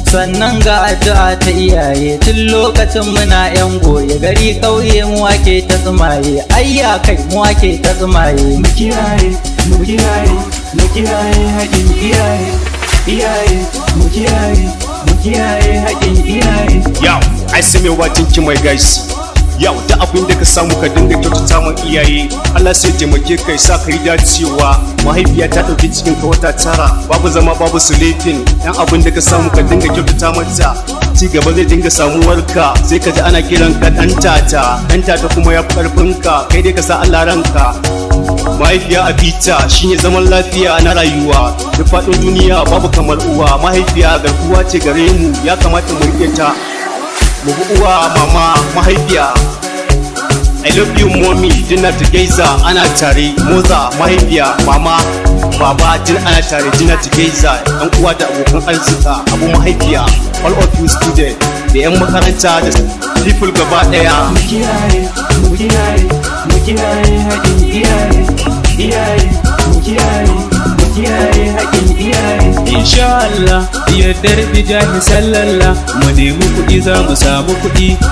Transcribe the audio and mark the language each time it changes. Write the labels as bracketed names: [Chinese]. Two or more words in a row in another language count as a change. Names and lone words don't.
[Hausa] Sannan ga addu'a ta iyaye, tun lokacin muna yan goye, gari ƙauye mu ake ta tsumaye, ayya kai mu ake ta tsumaye. Mu kiyaye, mu kiyaye, mu kiyaye haƙƙin iyaye, iyaye, mu kiyaye, mu kiyaye haƙƙin iyaye. [English] Yo, I see me watching you, my guys. [Hausa] Yau, da abin da ka samu ka dinga kyautata ma iyaye. Allah sai taimake ka, ya sa ka yi dacewa. Mahaifiya ta ɗauki cikin ka wata tara, babu zama, babu sleeping. Dan abin da ka samu ka dinga kyautata mata. Ci gaba zai dinga samuwar ka, sai ka ji ana kiran ka ɗan tata. Ɗan tata kuma ya fi ƙarfin ka, kai dai ka sa Allah ranka. Mahaifiya a bita shine zaman lafiya na rayuwa. Duk faɗin duniya babu kamar uwa. Mahaifiya garkuwa ce gare mu, ya kamata mu riƙe ta. Mu bi uwa, mama, mahaifiya. [English] I love you, mommy, dinner together, [Hausa] ana tare. Moza, mahaifiya, mama, baba, din ana tare, [English] dinner together. [Hausa] Yan uwa da abokan arzika, abu mahaifiya. [English] All of you student, [Hausa] da yan makaranta, da people gaba ɗaya. Mu kiyaye, mu kiyaye, mu kiyaye haƙƙin iyaye, iyaye, mu kiyaye, mu kiyaye haƙƙin iyaye. [Arabic] Insha Allah, [Hausa] ya darbi jahi sallalla, mu nemi kuɗi za mu samu kuɗi.